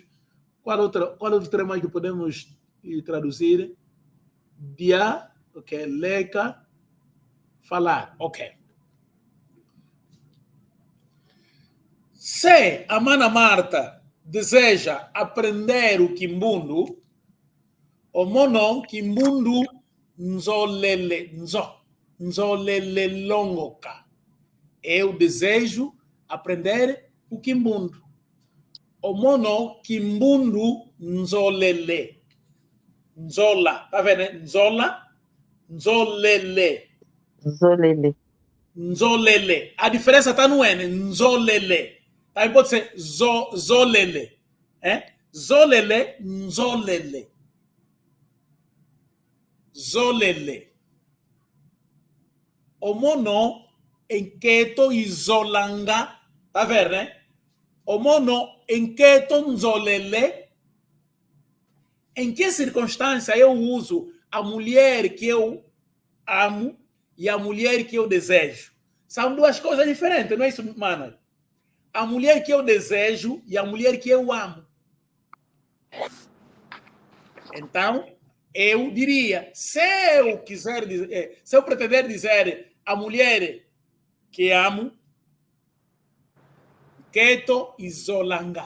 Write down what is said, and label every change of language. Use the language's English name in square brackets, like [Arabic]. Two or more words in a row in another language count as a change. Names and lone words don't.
[Portuguese] Qual outro termo que podemos traduzir? Dia, ok. Leca, falar, ok. Se a Mana Marta deseja aprender o Quimbundo, [Kimbundu] o mono Quimbundo nzolelelongoka. [Portuguese] Eu desejo aprender o Quimbundo. [Kimbundu] O mono Quimbundo nzolele. Nzola. [Portuguese] Tá vendo? [Kimbundu] Nzola. Nzolele. Zolele. Nzolele. [Portuguese] A diferença está no N. Nzolele. Também pode ser zolele. Zolele, nzolele. [Kimbundu] Zolele. O mono enqueto izolanga. [Portuguese] Tá vendo, né? [Kimbundu] O mono enqueto nzolele [Portuguese] Em que circunstância eu uso a mulher que eu amo e a mulher que eu desejo? São duas coisas diferentes, não é isso, mano? A mulher que eu desejo e a mulher que eu amo. Então, eu diria, se eu quiser dizer, se eu pretender dizer a mulher que amo, [Kimbundu] Keto e Zolanga.